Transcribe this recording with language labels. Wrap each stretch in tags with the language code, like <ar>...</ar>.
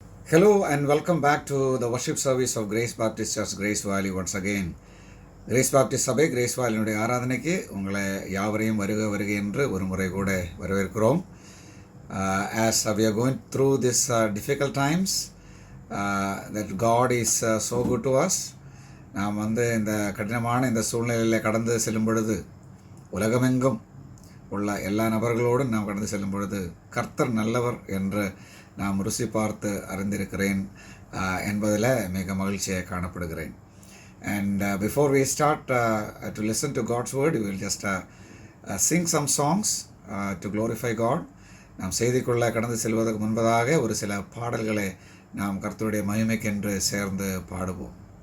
<en>Hello and welcome back to the worship service of Grace Baptist Church, Grace Valley once again.</en> <ta>Grace Baptist சபை grace வாலினுடைய ஆராதனைக்கு உங்களை யாவரையும் வருக என்று ஒரு முறை கூட வரவேற்கிறோம்.</ta> <en>As we are going through this difficult times, that God is so good to us.</en> <ta>நாம் இந்த கடினமான இந்த சூழ்நிலையில் கடந்து செல்லும் பொழுது, உலகமெங்கும் உள்ள எல்லா நபர்களோடும் நாம் கடந்து செல்லும் பொழுது கர்த்தர் நல்லவர் என்று நாம் ருசி பார்த்து அறிந்திருக்கிறேன் என்பதில் மிக மகிழ்ச்சியை காணப்படுகிறேன்.</ta> <en>And before we start to listen to God's word, we will just sing some songs to glorify God.</en> <ta>நாம் செய்திக்குள்ளே கடந்து செல்வதற்கு முன்பதாக ஒரு சில பாடல்களை நாம் கர்த்தருடைய மகிமைக்கென்று சேர்ந்து பாடுவோம்.</ta>